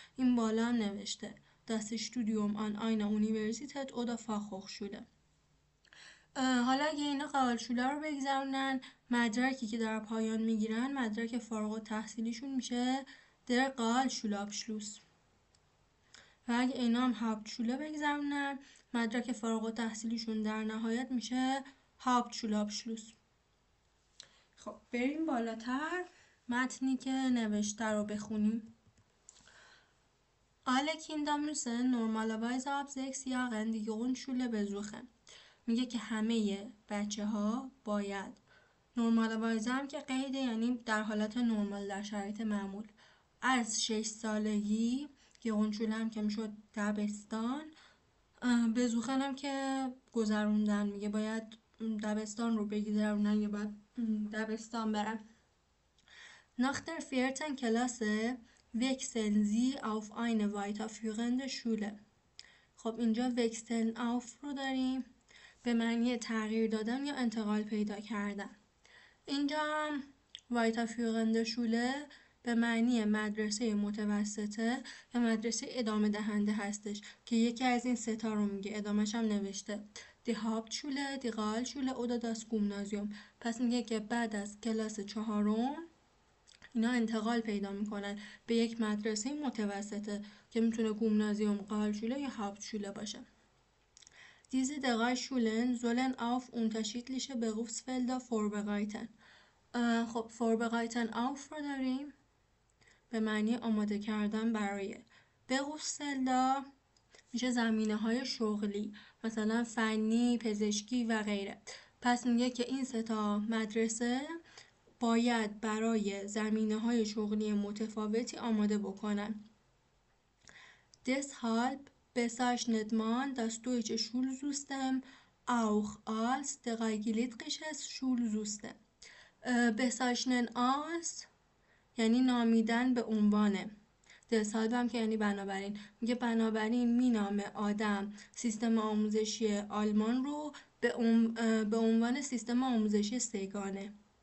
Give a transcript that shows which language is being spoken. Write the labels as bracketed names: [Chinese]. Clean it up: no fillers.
[Persian] این بالا هم نوشته [German] Das Studium an einer Universität oder Fachhochschule. [Persian] حالا اگه اینا قائلشوله رو بگذرونن، مدرکی که در پایان میگیرن مدرک فارغ التحصیلیشون میشه در قائلشوله ابشلوس و اگه اینا هم هاپتشوله بگذرونن مدرک فارغ التحصیلیشون در نهایت میشه هاپتشوله ابشلوس. خب بریم بالاتر متنی که نوشته رو بخونیم. [German] Alle Kinder müssen normalerweise ab 6 Jahren die Grundschule besuchen. [Persian] میگه که همه بچه ها باید نورمالوایز هم که قیده، یعنی در حالت نرمال، در شرایط معمول، از 6 سالگی گرونشوله هم که میشد دبستان، بزوخن هم که گذروندن، میگه باید دبستان رو بگذرونن یا باید دبستان برن. [German] Nach der 4. Klasse wechseln sie auf eine weiterführende Schule. [Persian] خب اینجا [German] wechseln auf [Persian] رو داریم به معنی تغییر دادن یا انتقال پیدا کردن. اینجا هم [German] weiterführende Schule [Persian] به معنی مدرسه متوسطه یا مدرسه ادامه دهنده هستش که یکی از این 3 تا رو میگه. ادامهش هم نوشته [German] die Hauptschule, die Realschule oder das Gymnasium. [Persian] پس میگه که بعد از کلاس 4 اینا انتقال پیدا میکنن به یک مدرسه متوسطه که میتونه گومنازیوم، قالشوله یا هاپتشوله باشه. [German] Diese 3 Schulen sollen auf unterschiedliche Berufsfelder vorbereiten. [Persian] خب [German] vorbereiten auf [Persian] رو داریم به معنی آماده کردن برای. Berufsfelder میشه زمینه های شغلی، مثلا فنی، پزشکی و غیره. پس میگه که این 3 تا مدرسه باید برای زمینه‌های شغلی متفاوتی آماده بکنن. [German] Deshalb bezeichnet man das deutsche Schulsystem auch als dreigliedriges Schulsystem. bezeichnen als [Persian] یعنی نامیدن به عنوانه. deshalb هم که یعنی بنابراین. میگه بنابراین مینامه آدم سیستم آموزشی آلمان رو به عنوان سیستم آموزشی سگانه.